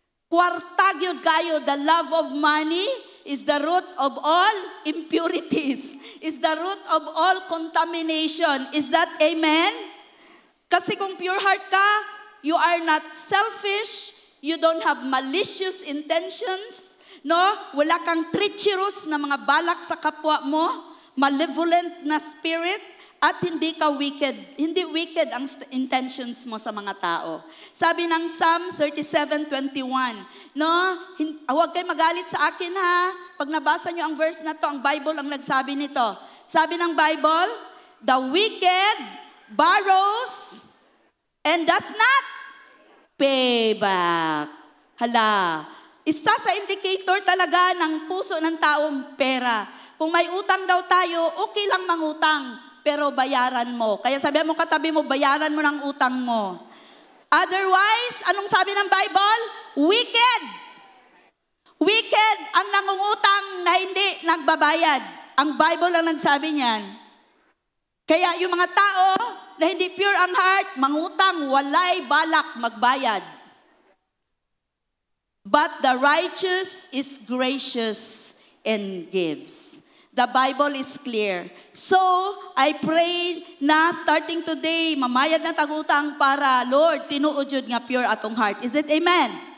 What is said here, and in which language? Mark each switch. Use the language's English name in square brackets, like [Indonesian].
[Cebuano] Kwarta gyud kayo, [English] the love of money is the root of all impurities, is the root of all contamination. Is that amen? [Filipino] Kasi kung [English] pure heart ka, you are not selfish, you don't have malicious intentions, no? [Filipino] Wala kang treacherous na mga balak sa kapwa mo, malevolent na spirit, at hindi ka wicked. Hindi wicked ang intentions mo sa mga tao. Sabi ng Psalm 37:21, no? Huwag kayo magalit sa akin ha. Pag nabasa nyo ang verse na to, ang Bible ang nagsabi nito. Sabi ng Bible, [English] the wicked borrows and does not pay back. [Filipino] Hala, isa sa indicator talaga ng puso ng taong pera. Kung may utang daw tayo, okay lang mangutang, pero bayaran mo. Kaya sabihan mo katabi mo, bayaran mo ng utang mo. Otherwise, anong sabi ng Bible? Wicked. Wicked ang nangungutang na hindi nagbabayad. Ang Bible lang nagsabi niyan. Kaya yung mga tao na hindi pure ang heart, mangutang, [Cebuano] walay balak magbayad. [English] But the righteous is gracious and gives. The Bible is clear. So, I pray na starting today, [Cebuano] mamayad na tagutang para, [English] Lord, [Cebuano] tinuod jud nga pure atong heart. [English] Is it amen?